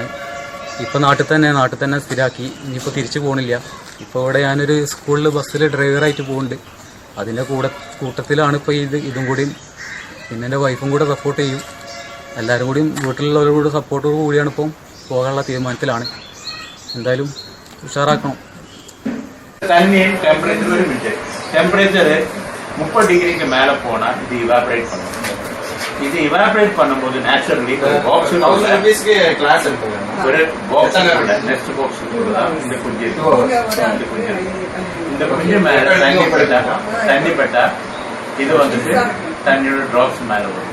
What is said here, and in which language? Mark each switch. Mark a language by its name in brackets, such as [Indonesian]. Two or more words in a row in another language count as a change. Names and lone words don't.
[Malayalam] ഇപ്പോൾ നാട്ടിൽ തന്നെ സ്ഥിരമാക്കി. ഇനിയിപ്പോൾ തിരിച്ചു പോകണില്ല. ഇപ്പോൾ ഇവിടെ ഞാനൊരു സ്കൂളിൽ ബസ്സിൽ ഡ്രൈവറായിട്ട് പോകുന്നുണ്ട്. അതിൻ്റെ കൂട്ടത്തിലാണ് ഇപ്പോൾ ഇതും കൂടിയും. പിന്നെ എൻ്റെ വൈഫും കൂടെ സപ്പോർട്ട് ചെയ്യും. എല്ലാവരും കൂടിയും വീട്ടിലുള്ളവരും കൂടെ സപ്പോർട്ടോട് കൂടിയാണ് ഇപ്പം പോകാനുള്ള തീരുമാനത്തിലാണ്. എന്തായാലും ഉഷാറാക്കണം. [Tamil] தண்ணியின் டெம்பரேச்சர் ஒரு [English] minute temperature [Tamil] 30 டிகிரிக்கு மேல போனா இது இவாபரேட் பண்ணும். இது இவாபரேட் பண்ணும்போது நேச்சுரலி ஒரு பாக்ஸ் கிளாஸ் இருக்குங்க. ஒரு [English] box next box [Tamil] இந்த குஞ்சு இந்த குஞ்சு மேல தண்ணி பட்டா இது வந்துட்டு தண்ணியோட டிராப்ஸ் மேல வரும்.